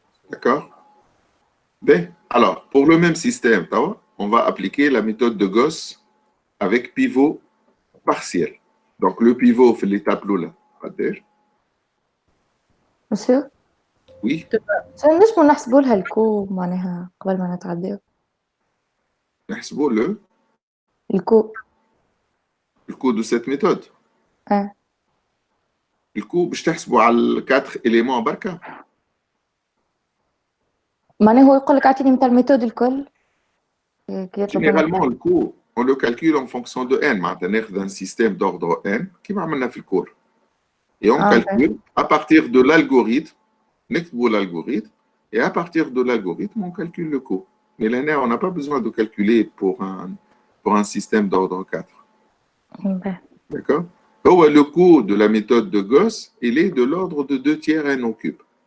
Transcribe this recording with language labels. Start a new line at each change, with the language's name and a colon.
French: D'accord? Bien, alors, pour le même système, on va appliquer la méthode de Gauss avec pivot partiel. Donc, le pivot fait l'étape là. Monsieur Oui,
Arabic: ليش ما نحسبوا لها الكو معناها قبل ما نتعداو نحسبوا le الكو
French: coût de cette méthode. اه Le coût,
Arabic: باش تحسبوا على 4
French: éléments
Arabic: بركة. معناها هو يقول لك اعطيني مثال الميثود الكل
French: Généralement, le coût, on le calcule en fonction de n.
Arabic: معناتها ناخذ
French: un système d'ordre n
Arabic: كيما عملنا في الكور.
French: Et on calcule à partir de l'algorithme,
Arabic: نكتبوا
French: l'algorithme, et à partir de l'algorithme, on calcule le coût. Mais là, on n'a pas besoin de calculer pour un système d'ordre 4. D'accord? Le coût de la méthode de Gauss, il est de l'ordre de 2 tiers n au cube.